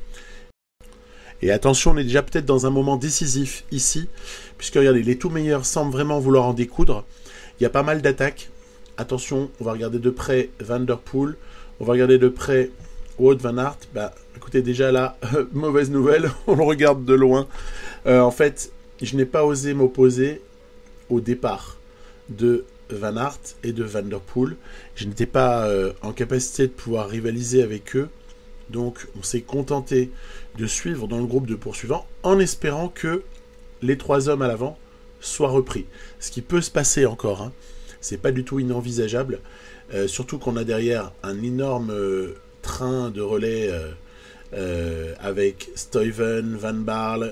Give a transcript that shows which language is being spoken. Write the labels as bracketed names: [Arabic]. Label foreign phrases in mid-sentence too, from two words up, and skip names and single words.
[French] Et attention, on est déjà peut-être dans un moment décisif ici, puisque regardez, les tout meilleurs semblent vraiment vouloir en découdre. Il y a pas mal d'attaques. Attention, on va regarder de près Van der Poel, on va regarder de près Wout van Aert. Écoutez, déjà là, mauvaise nouvelle, on le regarde de loin. En fait, je n'ai pas osé m'opposer au départ de Van Aert et de Van der Poel. Je n'étais pas en capacité de pouvoir rivaliser avec eux. Donc, on s'est contenté de suivre dans le groupe de poursuivants en espérant que les 3 hommes à l'avant soient repris. Ce qui peut se passer encore, hein. C'est pas du tout inenvisageable. Surtout qu'on a derrière un énorme train de relais avec Stuyven, Van Baarle.